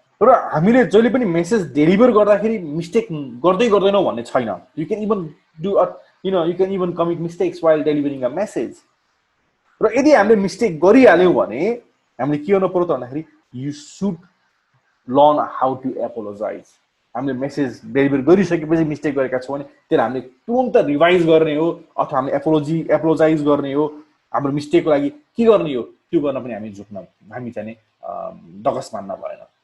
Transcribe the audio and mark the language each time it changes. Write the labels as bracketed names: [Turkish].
[Nepali] र हामीले जहिले पनि मेसेज डेलिभर गर्दाखेरि मिस्टेक गर्दैनौँ भन्ने छैन। [English] You can even do you can even commit mistakes while delivering a message. [Nepali] र यदि हामीले मिस्टेक गरिहाल्यौँ भने हामीले के गर्नु पर्यो त भन्दाखेरि [English] You should learn how to apologise. [Nepali] हामीले मेसेज डेलिभर गरिसकेपछि मिस्टेक गरेका छौँ भने त्यसलाई हामीले तुरन्त रिभाइज गर्ने हो अथवा हामीले एपोलोजाइज गर्ने हो। हाम्रो मिस्टेकको लागि के गर्ने हो त्यो गर्न पनि हामी चाहिँ डगस मान्न भएन।